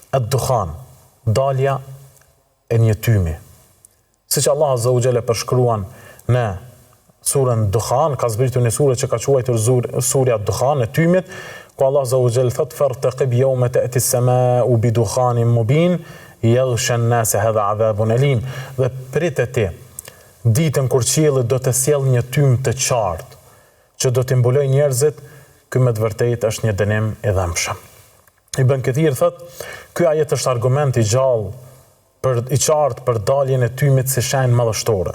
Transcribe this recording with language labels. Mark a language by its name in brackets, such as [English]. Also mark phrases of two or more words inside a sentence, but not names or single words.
[Albanian] ad-dukhan, dalja e një tymi. Siç Allah [Arabic] عز وجل [Albanian] përshkruan në surën Dukhan, ka zbritur një surë që ka quajtur surja Dukhan, e tymit, [Arabic] ku الله عز وجل thot فارتقب يوم تأتي السماء بدخان مبين يغشى الناس هذا عذاب أليم. [Albanian] Dhe pritet ti ditën kur qielli do të sjellë një tym të qartë që do të mbuloj njerëzit, ky me të vërtetë është një dënim i dhëmshëm. Ibn Kathir thot, ky ajet është argument i gjallë i qartë për daljen e tymit si shenjë madhështore.